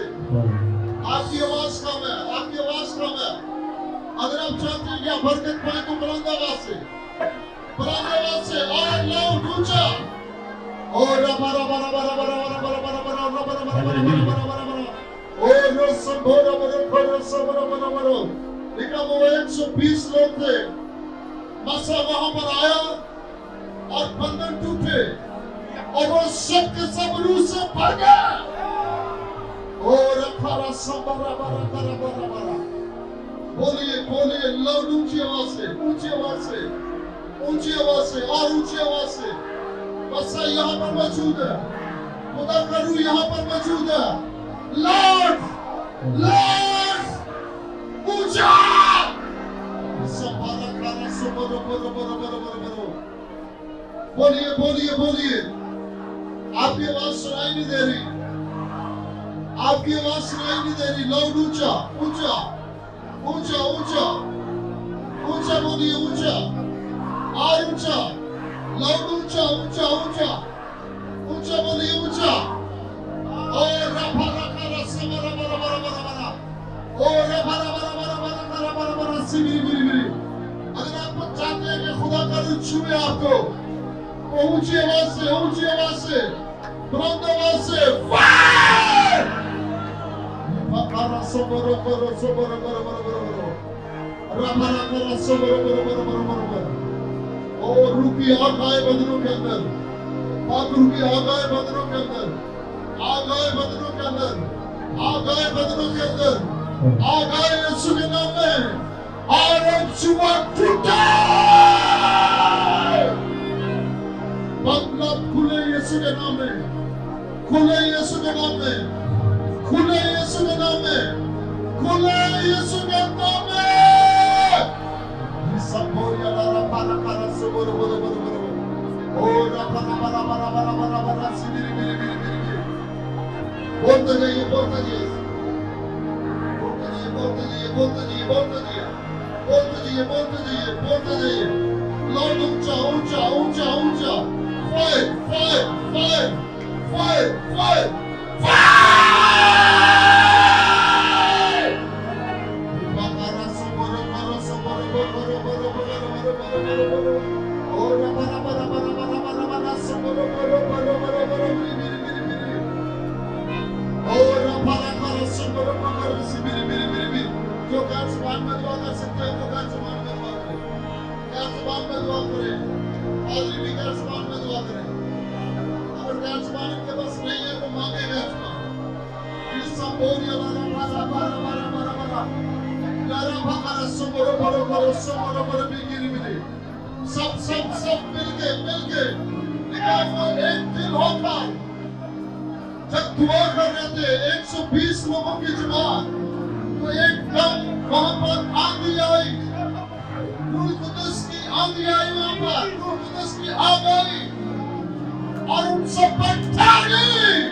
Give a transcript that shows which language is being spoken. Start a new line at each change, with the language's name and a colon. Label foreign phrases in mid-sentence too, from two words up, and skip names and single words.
Hindi: आपकी आवाज कम है, आपकी आवाज कम है। अगर आप चाहते हैं कि आप बरकत पाए तो बुलंद आवाज से और लाउड ऊंचा। और रबा रबा रबा रबा रबा रबा रबा रबा रबा रबा रबा और संभोरा बरो सबरो बरो बरो। लेकिन वो 120 लोग थे, मसा वहां पर आया और बंधन टूटे और वो सब के सब रूह से भर गए। और अखारा संबरा बरा बरा बरा बरा। बोलिए बोलिए लाउड ऊंची आवाज से, ऊंची आवाज से, ऊंची आवाज से और ऊंची आवाज से। बस यहाँ पर मौजूद है, खुदा का रूह यहाँ पर मौजूद है।
English: Lord Lord ऊंचा संभाला खाना सुबरो बरो बरो बरो बरो बरो।
Hindi: बोलिए बोलिए बोलिए। आपकी आवाज सुनाई नहीं दे रही, आपकी आवाज सुनाई नहीं दे रही। लाउड ऊंचा ऊंचा ऊंचा ऊंचा ऊंचा बोलिए, ऊंचा और ऊंचा। लाउड ऊंचा ऊंचा ऊंचा ऊंचा बोलिए, ऊंचा। और रफा रखा रस्सा बरा बरा बरा बरा बरा। और रफा बरा बरा बरा बरा बरा बरा सिबिरी बिरी बिरी। अगर आप चाहते हैं कि खुदा का रूह छुए आपको, तो ऊंची आवाज से, ऊंची आवाज से, बुलंद आवाज से फायर। रफा सोबरो बरो सोबरो बरो बरो बरो बरो। रफा रखा सोबरो बरो बरो बरो बरो बरो। और रूह की आग आए बंदरों के अंदर, पाक रूह की आग आए बंदरों के अंदर, आग आए बंदरों के अंदर, आग आए बंदरों के अंदर, आग आए यीशु के नाम में। और जुआ टूटे, बंगला खुले यीशु के नाम में, खुले यीशु के नाम में, खुले यीशु के नाम में, खुले यीशु के नाम में। संबोरिया लारा पारा पारा सुबोरो बोरो बोरो बोरो। ओ रफा बरा बरा बरा बरा बरा सिबिरी बिरी बिरी बिरी बिरी। बोलते जाइए बोलते जाइए बोलते जाइए बोलते जाइए बोलते जाइए बोलते जाइए बोलते जाइए बोलते जाइए बोलते जाइए। लाउड ऊंचा ऊंचा ऊंचा ऊंचा।
English: fire fire fire fire fire fire. बकरा सुबोरो बरो सुबोरो बरो बरो बरो बरो बरो बरो बरो। और बरा बरा बरा बरा बरा बरा सुबोरो बरो बरो बरो बरो बिरी बिरी बिरी बिरी। और बरा बरा सुबोरो बरो बिरी बिरी बिरी बिरी।
Hindi: जो गैर जुबान में दुआ कर सकते हैं, वो गैर जुबान में दुआ करें। गैर जुबान में दुआ करें, आदमी भी गैर जुबान में दुआ करें। अगर गैर जुबान के पास नहीं है तो मांगे गैर जुबान। इस संबोरिया लारा बारा बारा बारा बारा बारा। लारा बारा सुबोरो बरो बरो सुबोरो बरो बिरी बिरी। सब सब सब मिलके मिलके निकाल एक दिल होकर जब दुआ कर रहे थे 120 लोगों की जमात, तो एकदम वहां पर आंधी आई, रूह कुदस की आंधी आई, वहां पर रूह कुदस की आग आई और उन सब पर छा गई।